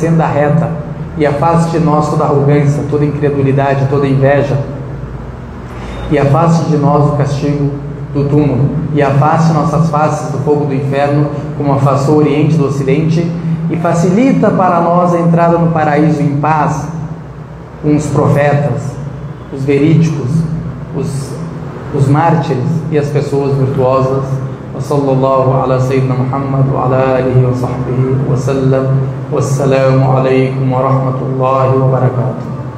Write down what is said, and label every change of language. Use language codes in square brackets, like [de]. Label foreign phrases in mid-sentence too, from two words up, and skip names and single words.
[pt] senda reta, e afaste de nós toda arrogância, toda incredulidade, toda inveja, e afaste de nós o castigo do túmulo, e afaste nossas faces do fogo do inferno, como afastou o Oriente do Ocidente, e facilita para nós a entrada no paraíso em paz, com os profetas, os verídicos, os mártires e as pessoas virtuosas. [ar] وصلى الله على سيدنا محمد وعلى آله وصحبه وسلم. والسلام عليكم ورحمة الله وبركاته.